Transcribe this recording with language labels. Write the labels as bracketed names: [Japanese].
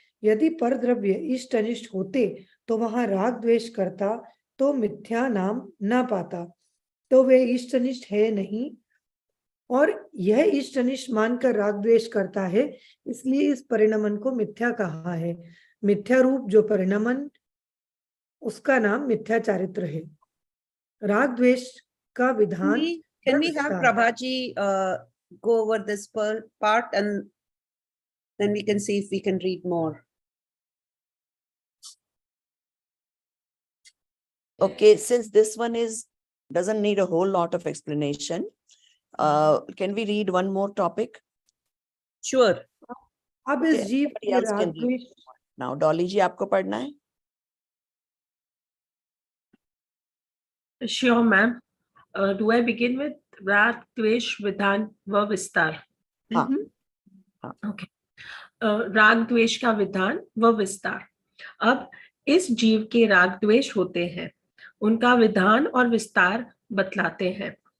[Hindi] यदि पर द्रव्य इष्ट अनिष्ट होते तो वहां राग द्वेष करता तो मिथ्या नाम ना पाता, तो वे इष्ट अनिष्ट है नहीं, और यह इष्ट अनिष्ट मानकर राग द्वेष करता है, इसलिए इस परिणमन को मिथ्या कहा है। मिथ्या रूप जो परिणमन, उसका नाम मिथ्या चारित्र है। राग द्वेष का विधान [English] Can we have Prabhaji go over this part, and then we can see if we can read more. Okay, since this one doesn't need a whole lot of explanation, can we read one more topic? Sure. [Hindi] अब इस जीव के राग द्वेष, Now, Dolly जी आपको पढ़ना है? [English] Sure, ma'am. Do I begin with राग द्वेष विधान व विस्तार? [Hindi] हाँ. [English] Okay. [Hindi] राग द्वेष का विधान व विस्तार। अब इस जीव के राग द्वेष होते हैं, उनका विधान और विस्तार बतलाते हैं।